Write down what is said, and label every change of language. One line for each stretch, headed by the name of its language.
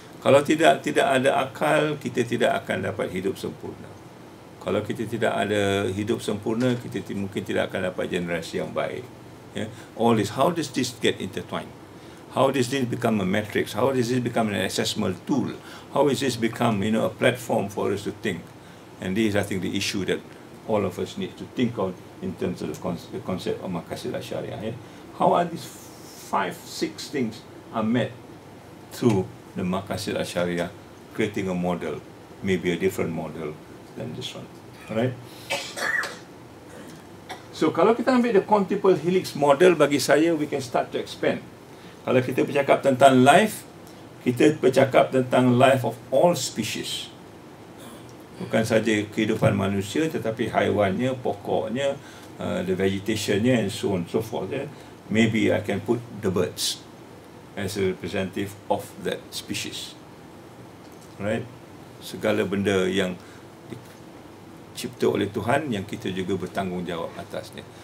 Malay: Kalau tidak ada akal, kita tidak akan dapat hidup sempurna. Kalau kita tidak ada hidup sempurna, kita mungkin tidak akan dapat generasi yang baik.
English: Yeah? All this, how does this get intertwined? How does this become a matrix? How does this become an assessment tool? How does this become, a platform for us to think? And this is, I think, the issue that all of us need to think of in terms of the concept of Maqasid al-Syariah. Yeah? How are these 5-6 things are met through the Maqasid al-Syariah, creating a model, maybe a different model than this one. Alright? So
Malay: kalau kita ambil
English: the quintuple helix model,
Malay: bagi saya
English: we can start to expand.
Malay: Kalau kita bercakap tentang life, kita bercakap tentang
English: life of all species.
Malay: Bukan saja kehidupan manusia, tetapi haiwannya, pokoknya, the vegetationnya,
English: and so on and so forth. Maybe I can put the birds as a representative of that species. Right?
Malay: Segala benda yang dicipta oleh Tuhan, yang kita juga bertanggungjawab atasnya.